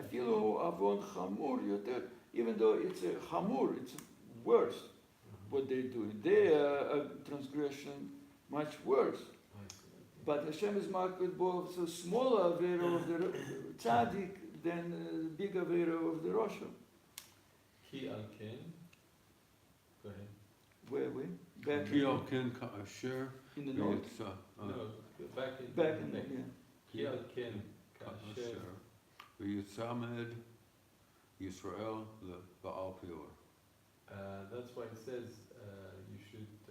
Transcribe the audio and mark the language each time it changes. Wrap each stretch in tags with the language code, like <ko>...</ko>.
<he>אפילו הוא עוון חמור יותר,</he> <en>even though it's a חמור, it's worse what they're doing. They are a transgression much worse. But Hashem is marked with both a smaller avera of the tzaddik than a big avera of the Rosha.</en> <he>כי על כן,</he> <en>go ahead. Where we? Back</en> <he>כי על כן כאשר</he> <en>in the north.</en> <he>ויצא</he> <en>No, back in Back in the, next. yeah.</en> <he>כי על כן, כאשר, כאשר ויצמד ישראל לבעל פאור.</he> <en>that's why it says you should,</en>